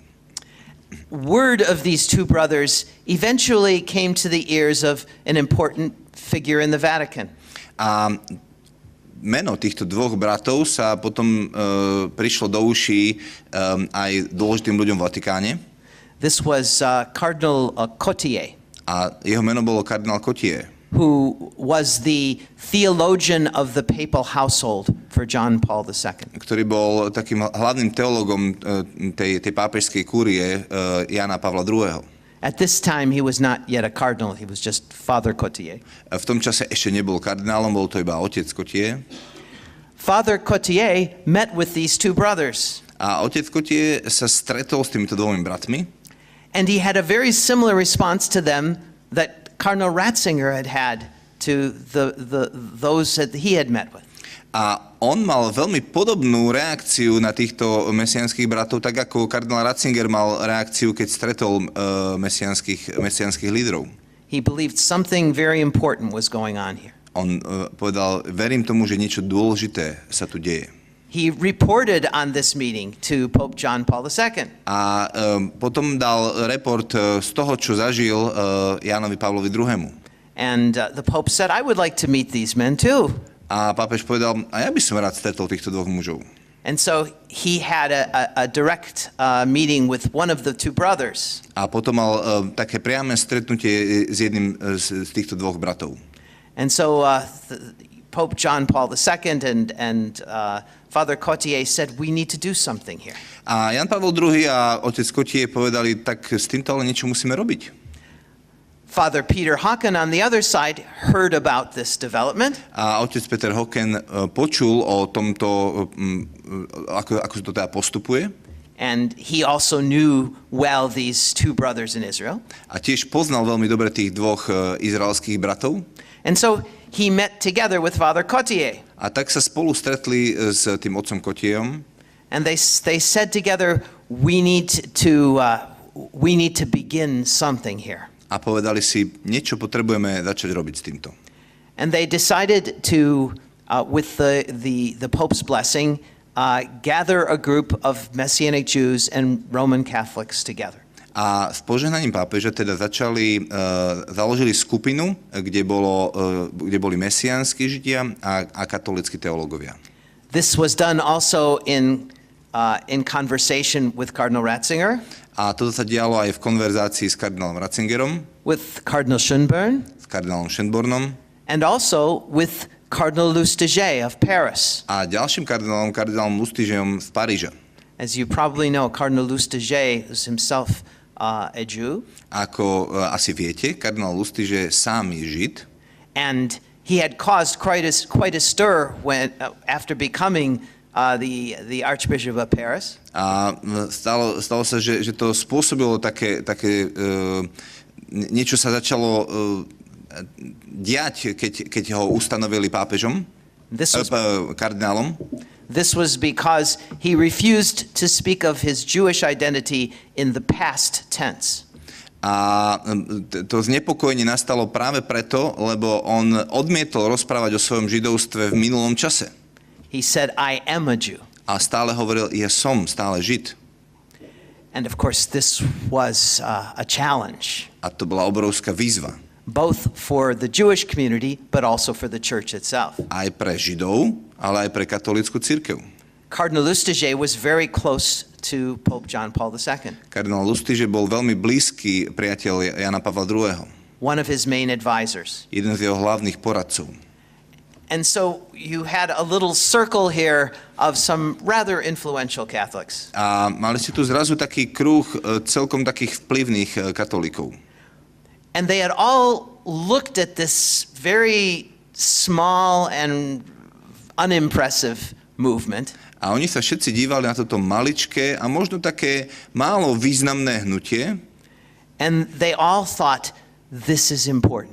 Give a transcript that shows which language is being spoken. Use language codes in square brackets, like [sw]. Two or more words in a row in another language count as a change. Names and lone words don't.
[en] Word of these two brothers eventually came to the ears of an important figure in the Vatican. [sk] A meno týchto dvoch bratov sa potom prišlo do uší aj dôležitým ľuďom v Vatikáne. [en] This was Cardinal Cotier. [sk] A jeho meno bolo kardinál Cotier. [en] Who was the theologian of the papal household for John Paul II. [sk] Ktorý bol takým hlavným teologom tej pápežskej kúrie Jana Pavla II. [en] At this time he was not yet a cardinal, he was just Father Cotier. [sk] V tom čase ešte nebol kardinálom, bol to iba otec Cotier. [en] Father Cotier met with these two brothers. [sk] A otec Cotier sa stretol s týmito dvomi bratmi. [en] And he had a very similar response to them that Cardinal Ratzinger had to those that he had met with. [sk] A on mal veľmi podobnú reakciu na týchto mesiánskych bratov, tak ako kardinál Ratzinger mal reakciu, keď stretol mesiánskych lídrov. [en] He believed something very important was going on here. [sk] On povedal, verím tomu, že niečo dôležité sa tu deje. [en] He reported on this meeting to Pope John Paul II. [sk] A potom dal report z toho, čo zažil Jánovi Pavlovi II. [en] And the Pope said, I would like to meet these men too. [sk] A pápež povedal, a ja by som rád stretol týchto dvoch mužov. [en] And so he had a direct meeting with one of the two brothers. [sk] A potom mal také priame stretnutie s jedným z týchto dvoch bratov. [en] And so Pope John Paul II and Father Cotier said, we need to do something here. [sk] A Jan Pavel II a otec Cotier povedali, tak s týmto ale niečo musíme robiť. [en] Father Peter Hocken on the other side heard about this development. [sk] A otec Peter Hocken počul o tomto, ako to teda postupuje. [en] And he also knew well these two brothers in Israel. [sk] A tiež poznal veľmi dobre tých dvoch izraelských bratov. [en] And so he met together with Father Cotier. [sk] A tak sa spolu stretli s tým otcom Cotierom. [en] And they said together, we need to begin something here. [sk] A povedali si, niečo potrebujeme začať robiť s týmto. [en] And they decided to, with the Pope's blessing, gather a group of Messianic Jews and Roman Catholics together. [sk] A s požehnaním pápeža teda založili skupinu, kde boli mesiánsky Židia a katolícki teológovia. [en] This was done also in conversation with Cardinal Ratzinger. [sk] A toto sa dialo aj v konverzácii s kardinálom Ratzingerom, [en] with Cardinal Schönborn, [sk] s kardinálom Schönbornom [en] and also with Cardinal Lustiger of Paris. [sk] a ďalším kardinálom Lustigeom z Paríža. [en] As you probably know, Cardinal Lustiger is himself a Jew. [sk] Ako asi viete, kardinál Lustiger sám je Žid. [en] And he had caused quite a stir when after becoming the Archbishop of Paris. [sk] A stalo sa, že to spôsobilo také niečo sa začalo diať, keď ho ustanovili pápežom, kardinálom. [en] This was because he refused to speak of his Jewish identity in the past tense. [sk] A to znepokojenie nastalo práve preto, lebo on odmietol rozprávať o svojom židovstve v minulom čase. [en] He said, I am a Jew. [sk] A stále hovoril, ja som stále Žid. [en] And of course, this was a challenge. [sk] A to bola obrovská výzva. [en] Both for the Jewish community, but also for the church itself. [sk] Aj pre Židov, ale aj pre katolícku cirkev. [en] Cardinal Lustiger was very close to Pope John Paul II. [sk] Kardinál Lustiger bol veľmi blízky priateľ Jana Pavla II. [en] One of his main advisors. [sk] Jeden z jeho hlavných poradcov. [en] And so you had a little circle here of some rather influential Catholics. [sk] A mali ste tu zrazu taký kruh celkom takých vplyvných katolíkov. [en] And they had all looked at this very small and unimpressive movement. [sk] A oni sa všetci dívali na toto maličké a možno také málo významné hnutie. [en] And they all thought, this is important.